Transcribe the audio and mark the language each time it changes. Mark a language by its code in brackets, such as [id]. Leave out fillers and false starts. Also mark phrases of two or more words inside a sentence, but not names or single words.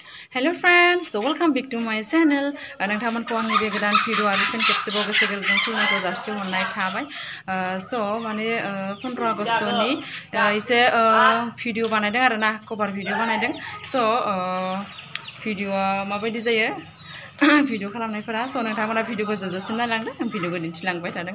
[en] Hello friends, so welcome back to my channel. [brx] नोंथांमोनखौ आंनि बे गोदान भिडिअ आरो फिन खेबसेबाव गोसो गोरबोजों खुलुमनायखौ जासिहरनाय थाबाय। स' माने 15 आगस्तनि एसे भिडिअ बानायदों आरो ना, [en] cover video [brx] बानायदों। स' भिडिअआ माबायदि जायो भिडिअ खालामनायफोरा, स' नोंथांमोना भिडिअखौ जोबजासिम नायलांदों, आं भिडिअखौ दिन्थिलांबाय थादों।